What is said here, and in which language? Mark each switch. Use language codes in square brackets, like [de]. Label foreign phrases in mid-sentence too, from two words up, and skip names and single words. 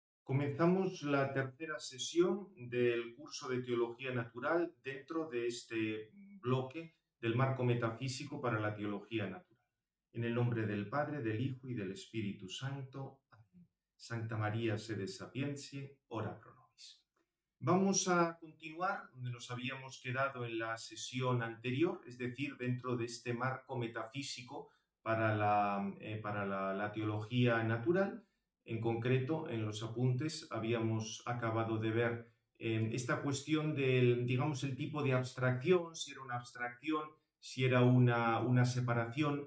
[es] Comenzamos la tercera sesión del curso de Teología Natural dentro de este bloque del marco metafísico para la teología natural. En el nombre del Padre, del Hijo y del Espíritu Santo. Amén. [la] Santa María, sede sapientiae, ora pro nobis. [es] Vamos a continuar donde nos habíamos quedado en la sesión anterior, es decir, dentro de este marco metafísico para la teología natural. En concreto, en los apuntes habíamos acabado de ver esta cuestión del, digamos, el tipo de abstracción, si era una abstracción, si era una separación.